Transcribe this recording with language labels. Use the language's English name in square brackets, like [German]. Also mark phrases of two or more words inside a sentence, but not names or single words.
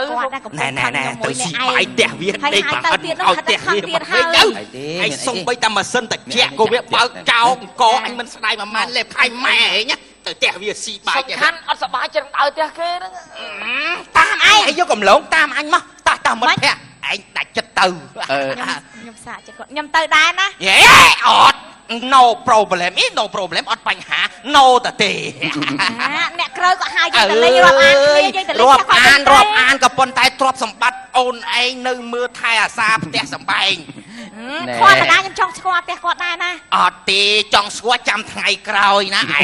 [Khmer] ណែទៅស៊ីបាយផ្ទះវាដេកប្រហិតឲ្យផ្ទះវាមកវិញទៅឯងសុំបីតែម៉ាស៊ីនតិចក៏វាបើកចោលអង្គអញមិនស្ដាយប្រហែលលេបខៃម៉ែហ៎ទៅផ្ទះវាស៊ីបាយ សំខាន់អត់សប្បាយចឹងដើរផ្ទះគេហ្នឹង តាមឯងយកកំឡងតាមអញមកតោះមិត្តភក្តិឯងដាច់ចិត្តទៅ ខ្ញុំសាកចិត្តគាត់ខ្ញុំទៅដែរណា ហេអត់ [English] no problem no problem [Khmer] អត់បញ្ហា no តទេ អ្នកក្រៅក៏ហៅយើងទៅលេងរាប់អានគ្នាយើងទៅលេង រាប់អានក៏ប៉ុន្តែទ្រព្យសម្បត្តិអូនឯងនៅមើលថែអាសាផ្ទះសម្បែង ធម្មតាខ្ញុំចង់ស្គាល់ផ្ទះគាត់ដែរណា អត់ទេចង់ស្គាល់ចាំថ្ងៃក្រោយណាឯង